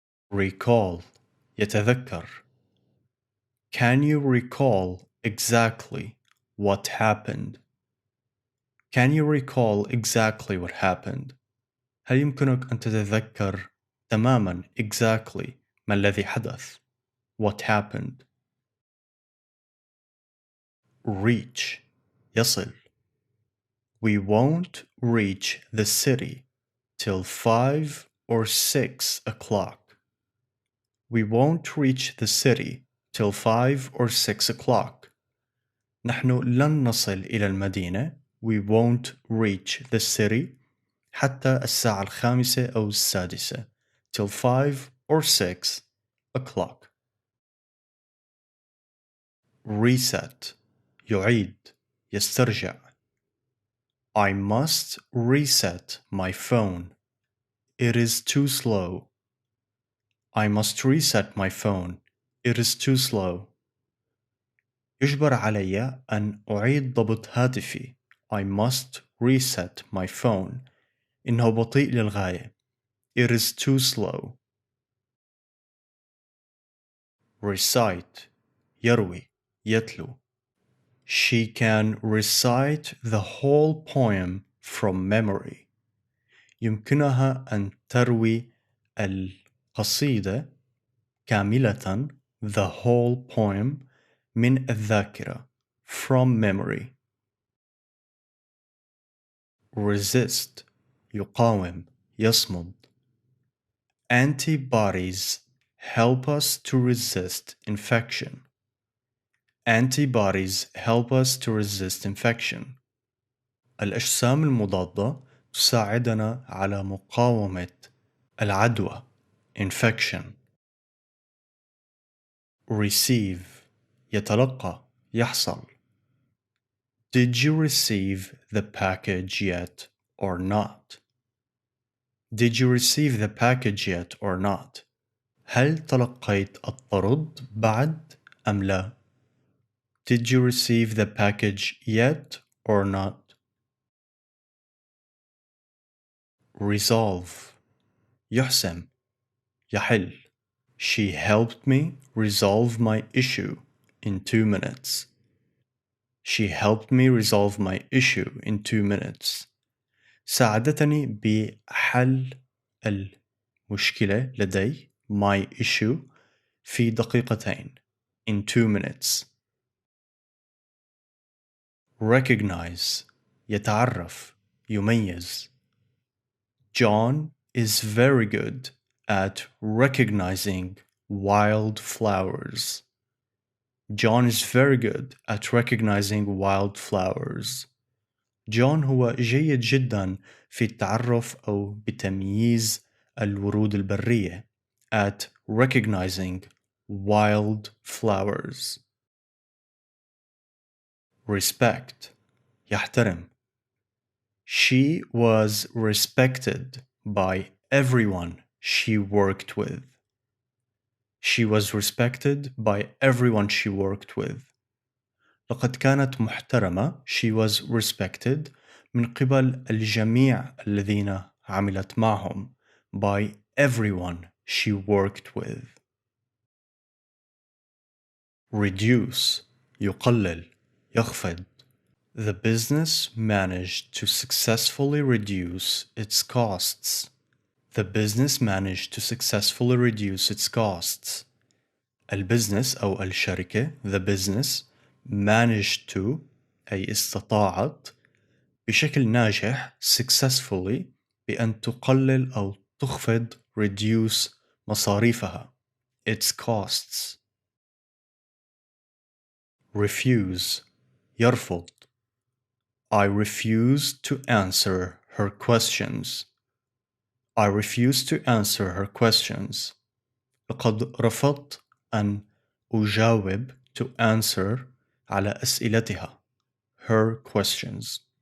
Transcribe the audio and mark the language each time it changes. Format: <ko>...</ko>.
<en>Recall يتذكر. Can you recall exactly what happened? Can you recall exactly what happened?</en> <ar>هل يمكنك أن تتذكر تماما exactly ما الذي حدث?</ar> <en>What happened? Reach يصل. We won't reach the city till 5 or 6 o'clock. We won't reach the city till 5 or 6 o'clock.</en> <ar>نحن لن نصل إلى المدينة.</ar> <en>We won't reach the city</en> <ar>حتى الساعة 5 أو 6</ar> <en>till 5 or 6 o'clock.</en> <ar>Reset يعيد يسترجع.</ar> <en>I must reset my phone. It is too slow. I must reset my phone. It is too slow.</en> <ar>يجبر علي أن أعيد ضبط هاتفي.</ar> <en>I must reset my phone.</en> <ar>إنه بطيء للغاية.</ar> <en>It is too slow.</en> <ar>Recite يروي يتلو.</ar> <en>She can recite the whole poem from memory.</en> <ar>يمكنها أن تروي القصيدة كاملة</ar> <en>the whole poem</en> <ar>من الذاكرة</ar> <en>from memory.</en> <ar>Resist يقاوم يصمد.</ar> <en>Antibodies help us to resist infection. Antibodies help us to resist infection.</en> <ar>الأجسام المضادة تساعدنا على مقاومة العدوى infection. Receive يتلقى يحصل.</ar> <en>Did you receive the package yet or not? Did you receive the package yet or not?</en> <ar>هل تلقيت الطرد بعد أم لا؟</ar> <en>Did you receive the package yet or not?</en> <ar>Resolve يحسم يحل.</ar> <en>She helped me resolve my issue in 2 minutes. She helped me resolve my issue in 2 minutes.</en> <ar>ساعدتني بحل المشكلة لدي</ar> <en>my issue</en> <ar>في دقيقتين</ar> <en>in 2 minutes.</en> <ar>Recognize يتعرف يميز.</ar> <en>John is very good at recognizing wildflowers. John is very good at recognizing wildflowers.</en> <ar>جون هو جيد جدا في التعرف أو بتمييز الورود البرية</ar> <en>at recognizing wildflowers. Respect يحترم. She was respected by everyone she worked with. She was respected by everyone she worked with.</en> <ar>لقد كانت محترمة.</ar> <en>She was respected</en> <ar>من قبل الجميع الذين عملت معهم.</ar> <en>By everyone she worked with.</en> <ar>Reduce يقلل يخفض.</ar> <en>The business managed to successfully reduce its costs. The business managed to successfully reduce its costs.</en> <ar>البزنس أو الشركة</ar> <en>the business managed to</en> <ar>أي استطاعت بشكل ناجح successfully بأن تقلل أو تخفض reduce مصاريفها</ar> <en>its costs. Refuse يرفض. I refuse to answer her questions. I refuse to answer her questions.</en> <ar>لقد رفضت أن أجاوب</ar> <en>to answer</en> <ar>على أسئلتها</ar> <en>her questions.</en>